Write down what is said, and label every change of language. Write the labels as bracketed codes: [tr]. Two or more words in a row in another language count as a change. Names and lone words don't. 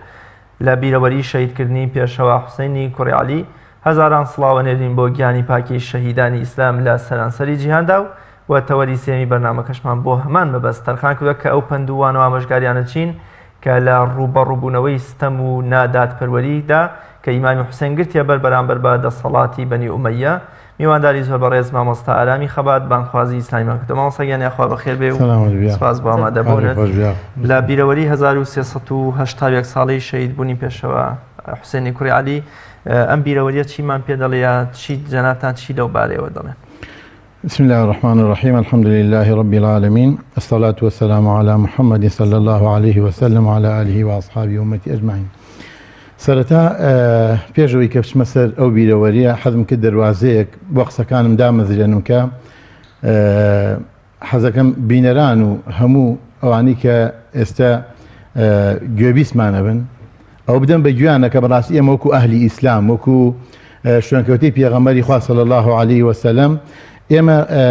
[ckb] لە بیرەوەری شەهیدکردنی پێشەوا حوسێنی کوڕی عەلی هەزاران سڵاوە نێرین بۆ گیانی پاکی شەهیدانی ئیسلام لە سەرانسەری جیهاندا و تەوەریسێمی بەرنامەکەشمان بۆ هەمان مەبەست تەرخان کردووە کە ئەو پندووان و ئامۆژگاریانە چین کە لە ڕوبەڕووبوونەوەی ستەم و نادادپەروەریدا کە ئیمامی حوسێن گرتیە بەرامبەر بە دەسەڵاتی بەنی ئومەیە میوانداری زۆر بەڕێز مامۆستا ئارامی خەبات بانخوازی ئیسلامیمان کردو. مامۆستا گیانی خوا بەخێر بێ و سپاس بۆ ئامادەبوونت لە بیرەوەری 1380 ساڵی شەهیدبوونی پێشەوە حوسێنی کوڕی عەلی ئەم بیرەوەریە چیمان پێ دەڵێ چی جەنابتان چی لەو بارەیەوە دەڵێن؟ [ar] بسم الله الرحمن الرحيم الحمد لله رب العالمين الصلاة والسلام على محمد صلى الله عليه وسلم وعلى آله وأصحابه وأمتي أجمعين. [ckb] سەرەتا پێشەوەی کە بچمە سەر ئەو بیرەوەریە حەزم کرد دەواازەیەک بۆ قسەکانم دامەزرێنم کە حەزەکەم بینەران و هەموو ئەوانی کە ئێستا گوێبیستمانە بن ئەو بدەم بە گویانە کە بەڕاستی ئێمە وەکو ئەهلی ئیسلام وەکو شوێنکەوتەی پێغەمبەری خوا [ar] صلی الله عليه وسلم [ckb] ئێمە